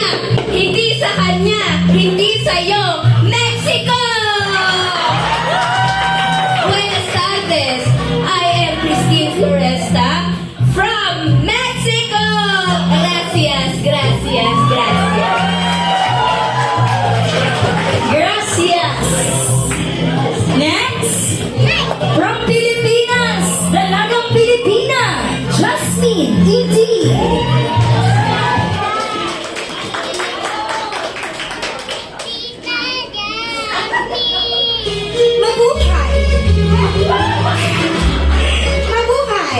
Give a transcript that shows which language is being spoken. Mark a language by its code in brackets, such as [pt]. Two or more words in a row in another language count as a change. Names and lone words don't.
[tl] Hindi sa kanya! Hindi sa'yo! Mexico! [es] Buenas tardes! [en] I am Christine Floresta from Mexico! [es] Gracias, gracias, gracias. Gracias. [en] Next, from Pilipinas, [tl] Dalagang Pilipina, [en] Jasmine E.D. [tl] Mabuhay! Mabuhay!